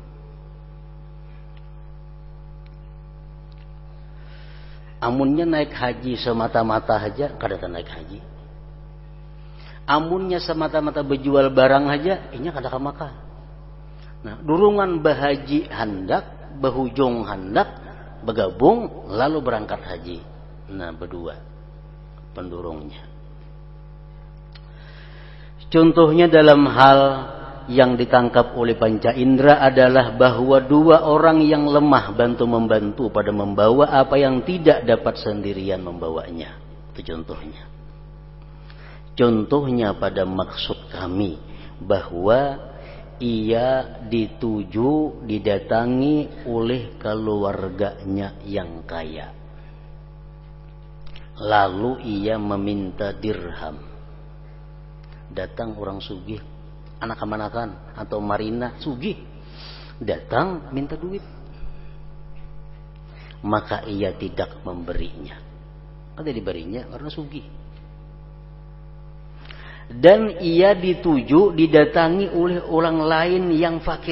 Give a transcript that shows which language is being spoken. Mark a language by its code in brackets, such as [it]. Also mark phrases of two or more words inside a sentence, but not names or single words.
[bjn] Amunnya naik haji semata-mata aja kada naik haji. Amunnya semata-mata berjual barang aja ini kada ka Makkah. Nah, durungan bahaji handak, bahujung handak bergabung lalu berangkat haji. Nah, berdua pendurungnya. [id] Contohnya dalam hal yang ditangkap oleh panca indera adalah bahwa 2 orang yang lemah bantu-membantu pada membawa apa yang tidak dapat sendirian membawanya. Itu contohnya. Contohnya pada maksud kami bahwa ia didatangi oleh keluarganya yang kaya. Lalu ia meminta dirham. [bjn] Datang orang sugih, anak kemanakan atau Marina sugih, datang minta duit. [id] Maka ia tidak memberinya. [bjn] Kada diberinya karena sugih. Dan ia didatangi oleh orang lain yang fakir.